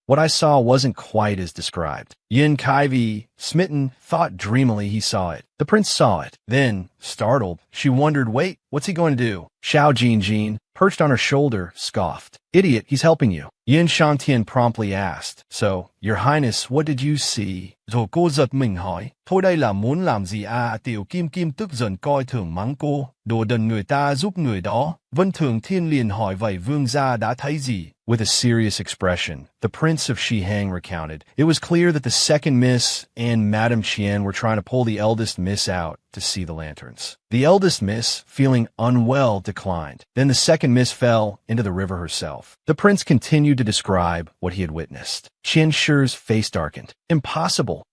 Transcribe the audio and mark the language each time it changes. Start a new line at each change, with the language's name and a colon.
English: What I saw wasn't quite as described. Yun Kaivi, smitten, thought dreamily he saw it. The prince saw it. Then, startled, she wondered, wait, what's he going to do? Xiao Jinjin, perched on her shoulder, scoffed. Idiot, he's helping you. Yun Shangtian promptly asked, So, your highness, what did you see?
Vietnamese: Rồi cô giật mình hỏi, thôi đây là muốn làm gì à? Tiểu Kim Kim tức giận coi thường mắng cô, đồ đần người ta giúp người đó. Vân Thường Thiên liền hỏi vậy vương gia đã thấy gì?
English: With a serious expression, the Prince of Shiheng recounted, it was clear that the second miss and Madame Qian were trying to pull the eldest miss out to see the lanterns. The eldest miss, feeling unwell, declined. Then the second miss fell into the river herself. The prince continued to describe what he had witnessed. Qian Shi's face darkened. Impossible.